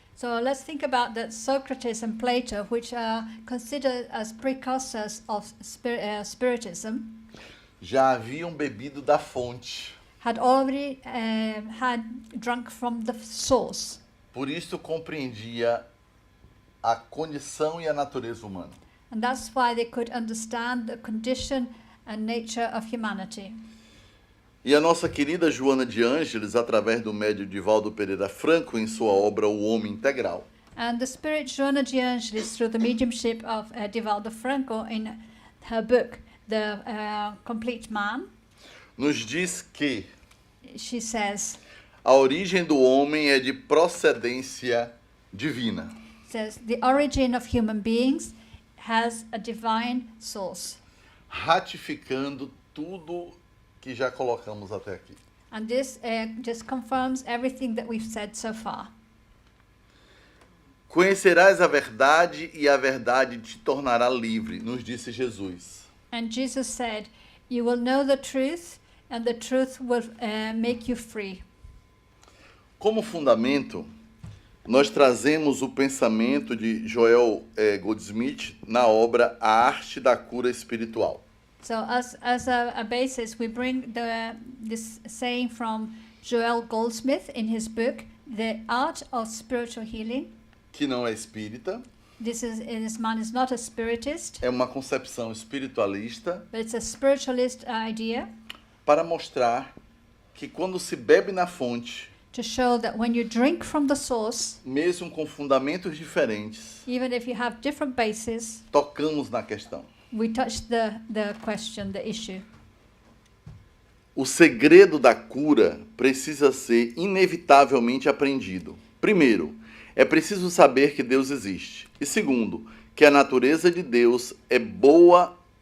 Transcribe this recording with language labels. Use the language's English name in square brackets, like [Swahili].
[English] So let's think about that Socrates and Plato, which are considered as precursors of Spiritism, [Portuguese] já haviam bebido da fonte. [English] had already had drunk from the source. [Portuguese] Por isso compreendia a condição e a natureza humana. [English] And that's why they could understand the condition and nature of humanity. [Portuguese] E a nossa querida Joana de Ângeles, através do médium Divaldo Pereira Franco, em sua obra O Homem Integral, [English] And the spirit Joana de Angelis, through the mediumship of Divaldo Franco, in her book, The Complete Man, [Portuguese] nos diz que [English] she says, [Portuguese] a origem do homem é de procedência divina. [English] says the origin of human beings has a divine source. [Portuguese] Ratificando tudo que já colocamos até aqui. [English] And this just confirms everything that we've said so far. [Portuguese] Conhecerás a verdade e a verdade te tornará livre, nos disse Jesus. [English] And Jesus said, you will know the truth and the truth will make you free. [Portuguese] Como fundamento, nós trazemos o pensamento de Joel Goldsmith na obra A Arte da Cura Espiritual. [English] So as a basis, we bring this saying from Joel Goldsmith in his book, The Art of Spiritual Healing. [Portuguese] Que não é espírita, [English] This man is not a spiritist, [Portuguese] é uma concepção espiritualista [English] but it's a spiritualist idea [Portuguese] para mostrar que quando se bebe na fonte, [English] to show that when you drink from the source, [Portuguese] mesmo com fundamentos diferentes, [English] even if you have different bases, [Portuguese] tocamos na questão. [English] we touch the question, the issue. [Portuguese] O segredo da cura precisa ser inevitavelmente aprendido. Primeiro, é preciso saber que Deus existe. E segundo, que a natureza de Deus é boa.